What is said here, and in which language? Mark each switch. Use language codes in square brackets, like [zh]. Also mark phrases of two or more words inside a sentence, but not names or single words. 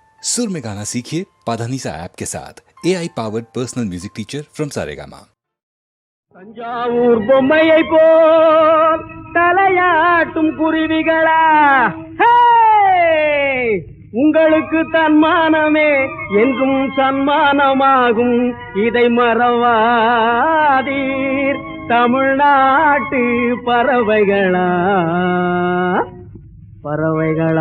[hi] सुर में गाना सीखिए पाधानीसा ऐप के साथ [en] AI powered personal music teacher from Saregama. [ta] தஞ்சாவூர் பொம்மையை போல் தலையாட்டும் குருவிகளா, உங்களுக்கு தன்மானமே என்றும் சன்மானமாகும், இதை மறவாதீர் தமிழ்நாட்டு பறவைகளா பறவைகளா.